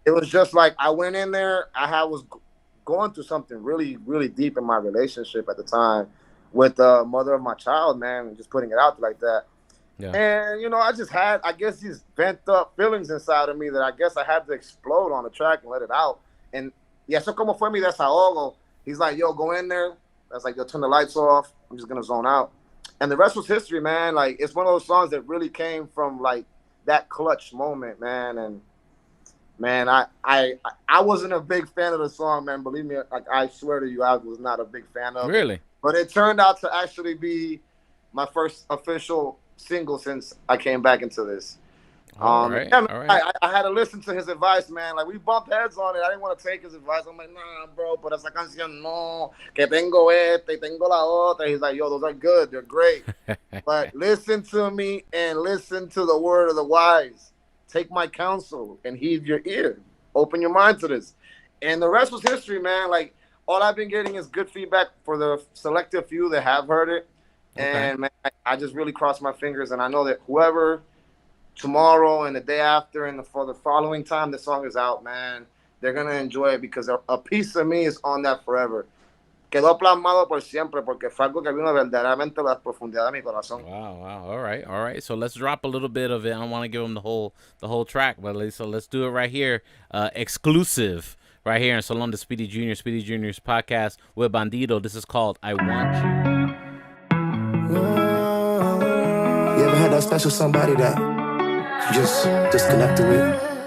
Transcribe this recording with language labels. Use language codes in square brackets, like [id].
[en] It was just like I went in there. Was going through something really, really deep in my relationship at the time with the mother of my child, man. Just putting it out like that. Yeah. And I just had, I guess, these bent up feelings inside of me that I guess I had to explode on the track and let it out. And yeah, [es] eso como fue mi desahogo. [en] He's like, yo, go in there. That's like, yo, turn the lights off. I'm just gonna zone out. And the rest was history, man. Like, it's one of those songs that really came from like that clutch moment, man. And man, I wasn't a big fan of the song, man. Believe me, like I swear to you, I was not a big fan of it. Really? But it turned out to actually be my first official single since I came back into this. All right. Yeah, man, All right. I had to listen to his advice, man. Like we bumped heads on it. I didn't want to take his advice. I'm like, nah, bro, but [es] esa canción no, que tengo este, tengo la otra. [en] He's like, yo, those are good, they're great. But listen to me and listen to the word of the wise. Take my counsel and heed your ear. Open your mind to this. And the rest was history, man. Like all I've been getting is good feedback for the selective few that have heard it. Okay. And man, I just really cross my fingers, and I know that whoever tomorrow and the day after and for the following time the song is out, man, they're gonna enjoy it because a piece of me is on that forever. [es] Quedó plasmado por siempre porque fue algo que vino verdaderamente a la profundidad de mi corazón. [en] Wow, wow. All right, all right. So let's drop a little bit of it. I don't want to give them the whole track, but so let's do it right here, exclusive, right here in Salon de Speedy Jr. Speedy Jr.'s podcast with Bandido. This is called "I Want You." You ever had that special somebody that you just disconnected with?